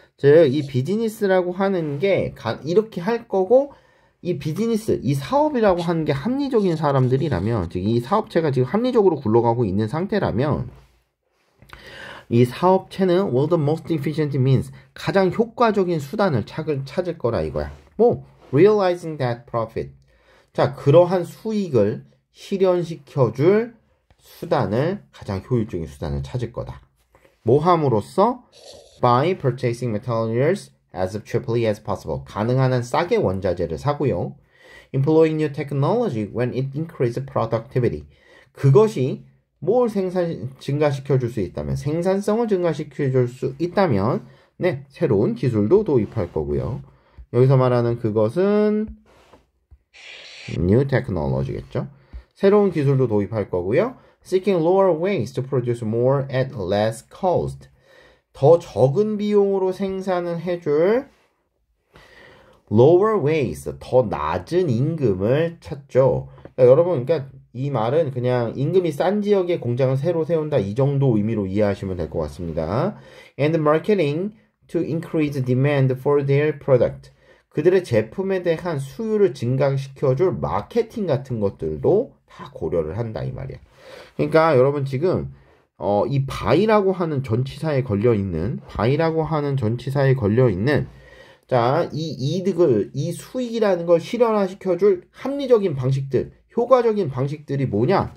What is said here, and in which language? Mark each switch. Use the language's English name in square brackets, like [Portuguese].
[Korean] 즉, 이 비즈니스라고 하는 게 이렇게 할 거고, 이 비즈니스, 이 사업이라고 하는 게 합리적인 사람들이라면, 즉, 이 사업체가 지금 합리적으로 굴러가고 있는 상태라면, 이 사업체는 [English] well the most efficient means, [Korean] 가장 효과적인 수단을 찾을 거라 이거야. [English] 뭐, realizing that profit. [Korean] 자, 그러한 수익을 실현시켜줄 수단을, 가장 효율적인 수단을 찾을 거다. 뭐 함으로써? [English] By purchasing materials as cheaply as possible. [Korean] 가능한 한 싸게 원자재를 사고요. [English] Employing new technology when it increases productivity. [Korean] 그것이 뭘 증가시켜줄 수 있다면, 생산성을 증가시켜줄 수 있다면, 네, 새로운 기술도 도입할 거고요. 여기서 말하는 그것은 [English] new technology [Korean] 겠죠. 새로운 기술도 도입할 거고요. [English] Seeking lower ways to produce more at less cost. [Korean] 더 적은 비용으로 생산을 해줄 [English] lower ways, [Korean] 더 낮은 임금을 찾죠. 그러니까 여러분, 그러니까 이 말은 그냥 임금이 싼 지역에 공장을 새로 세운다, 이 정도 의미로 이해하시면 될 것 같습니다. [English] And marketing to increase demand for their product. [Korean] 그들의 제품에 대한 수요를 증가시켜줄 마케팅 같은 것들도 다 고려를 한다, 이 말이야. 그러니까 여러분 지금 이 바이라고 하는 전치사에 걸려있는, 자, 이 이득을, 이 수익이라는 걸 실현화시켜줄 합리적인 방식들, 효과적인 방식들이 뭐냐?